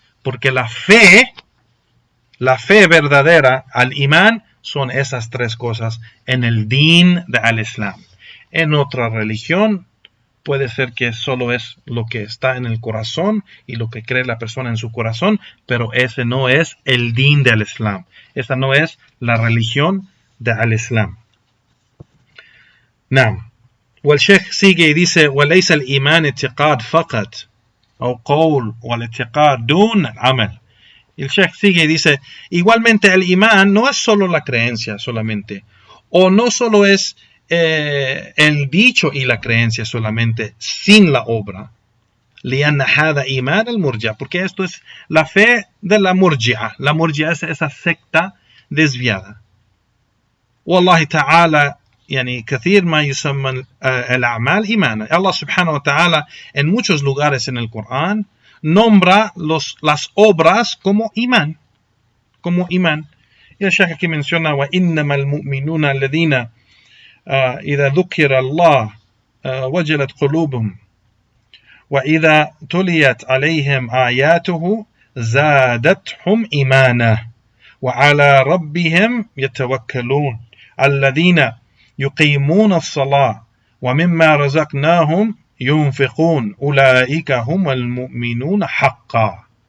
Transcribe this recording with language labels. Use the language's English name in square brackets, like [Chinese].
[Spanish] Porque la fe verdadera, al imán, son esas tres cosas en el din de al-Islam. En otra religión puede ser que solo es lo que está en el corazón y lo que cree la persona en su corazón, pero ese no es el din del Islam. Esa no es la religión de al-Islam. [Arabic] Naam. والشيخ [Spanish] sigue y dice [Arabic] وليس الإيمان اعتقاد فقط أو قول والاعتقاد دون العمل. [Spanish] El Sheikh sigue y dice igualmente el imán no es solo la creencia solamente, o no solo es el dicho y la creencia solamente sin la obra. [Arabic] لأن هذا إيمان المرجع, [Spanish] porque esto es la fe de la murji'a. La murji'a es esa secta desviada. [Arabic] والله تعالى يعني كثير ما يسمى الأعمال إيمانا. [Spanish] Allah subhanahu wa ta'ala en muchos lugares en el Corán nombra las obras como imán. Y el Shaykh aquí menciona [Arabic] وإنما المؤمنون الذين إذا ذكر الله وجلت قلوبهم وإذا تليت عليهم آياته زادتهم إيمانا وعلى ربهم يتوكلون الذين يقيمون الصلاة ومما رزقناهم ينفقون أولئك هم المؤمنون حقا.